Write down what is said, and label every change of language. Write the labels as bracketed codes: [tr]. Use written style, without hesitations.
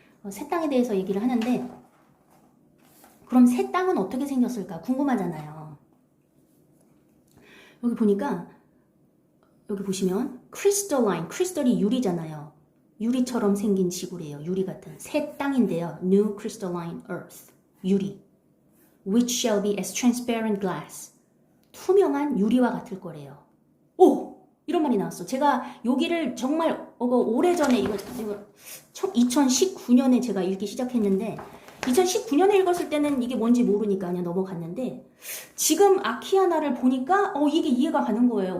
[ko] 새 땅에 대해서 얘기를 하는데, 그럼 새 땅은 어떻게 생겼을까 궁금하잖아요. 여기 보니까, 여기 보시면 크리스털이 유리잖아요. 유리처럼 생긴 지구래요. 유리 같은 새 땅인데요. [en] New crystalline earth, [ko] 유리. [en] Which shall be as transparent glass. [ko] 투명한 유리와 같을 거래요. 오! 이런 말이 나왔어. 제가 여기를 정말 오래전에 이거 2019년에 제가 읽기 시작했는데, 2019년에 읽었을 때는 이게 뭔지 모르니까 그냥 넘어갔는데, 지금 아키아나를 보니까 이게 이해가 가는 거예요.